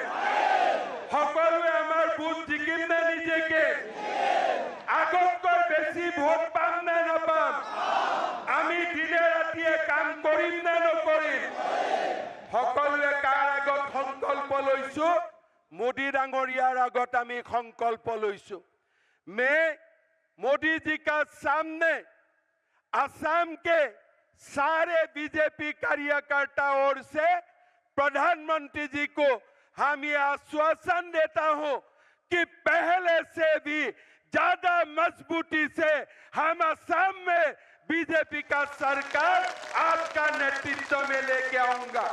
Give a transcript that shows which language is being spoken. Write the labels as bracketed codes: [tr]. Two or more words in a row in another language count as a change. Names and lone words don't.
[as] সকলোৱে আমাৰ ভোট জিকিম নে নিজেকে? আগতকৈ বেছি ভোট পাম নে নাপাম? আমি দিনে ৰাতিয়ে কাম কৰিম নে নকৰিম? সকলোৱে কাৰ আগত সংকল্প লৈছো? মোদী ডাঙৰীয়াৰ আগত আমি সংকল্প লৈছোঁ। [hi] मैं मोदी जी का सामने असम के सारे बीजेपी कार्यकर्ताओं ओर से प्रधानमंत्री जी को हम ये आश्वासन देता हूं कि पहले से भी ज्यादा मजबूती से हम असम में बीजेपी का सरकार आपका नेतृत्व में लेके आऊंगा।